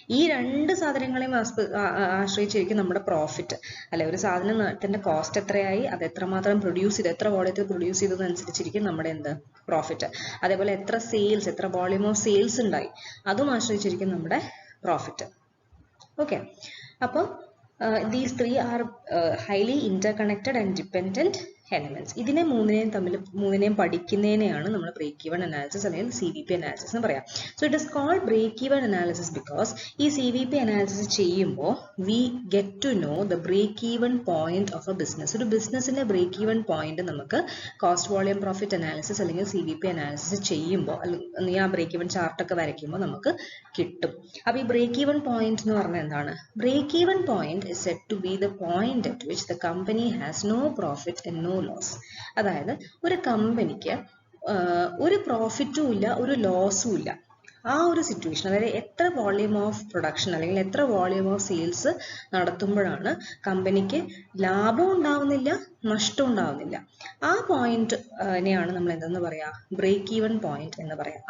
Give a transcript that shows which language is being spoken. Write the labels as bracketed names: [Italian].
[Malayalam] ഈ 2 സാധനങ്ങളെയും ആശ്രയിച്ചിരിക്കും നമ്മുടെ പ്രോഫിറ്റ് അല്ലെ. ഒരു സാധനത്തിന്റെ കോസ്റ്റ് എത്രയായി, അത് എത്രമാത്രം പ്രൊഡ്യൂസ് ചെയ്തു, എത്ര വോളിയത്തിൽ പ്രൊഡ്യൂസ് ചെയ്തതനുസരിച്ചിരിക്കും നമ്മുടെ പ്രോഫിറ്റ്. അതേപോലെ എത്ര വോളിയം ഓഫ് സെയിൽസ് ഉണ്ടായി, അതും ആശ്രയിച്ചിരിക്കും നമ്മുടെ പ്രോഫിറ്റ്. [English] Okay, അപ്പോൾ these 3 are highly interconnected and dependent elements. [Malayalam] ഇതിനെ മൂന്നിനെയും പഠിക്കുന്നതിനെയാണ് നമ്മൾ ബ്രേക്ക് ഈവൻ അനാലിസിസ് അല്ലെങ്കിൽ CVP അനാലിസിസ് എന്ന് പറയാം. [English] so it is called break even analysis because [Malayalam] ഈ CVP അനാലിസിസ് ചെയ്യുമ്പോൾ [English] We get to know the break even point of a business. [Malayalam] ഒരു ബിസിനസിന്റെ break even point നമുക്ക് കോസ്റ്റ് വോളിയം പ്രോഫിറ്റ് അനാലിസിസ് അല്ലെങ്കിൽ CVP analysis ചെയ്യുമ്പോൾ അല്ലെങ്കിൽ ആ ബ്രേക്ക് ഈവൻ ചാർട്ടൊക്കെ വരയ്ക്കുമ്പോൾ നമുക്ക് കിട്ടും. അപ്പോൾ ഈ ബ്രേക്ക് ഈവൻ പോയിന്റ് എന്ന് പറഞ്ഞാൽ എന്താണ്? [English] Break even point is said to be the point at which the company has no profit and no loss. [Malayalam] അതായത് ഒരു കമ്പനിക്ക് ഒരു പ്രോഫിറ്റും ഇല്ല ഒരു ലോസും ഇല്ല. ആ ഒരു സിറ്റുവേഷൻ, അതായത് എത്ര വോളിയം ഓഫ് പ്രൊഡക്ഷൻ അല്ലെങ്കിൽ എത്ര വോളിയം ഓഫ് സെയിൽസ് നടത്തുമ്പോഴാണ് കമ്പനിക്ക് ലാഭം ഉണ്ടാവുന്നില്ല നഷ്ടം ഉണ്ടാവുന്നില്ല, ആ പോയിന്റിനെയാണ് നമ്മൾ എന്തെന്ന് പറയാ ബ്രേക്ക് ഈവൻ പോയിന്റ് എന്ന് പറയാം.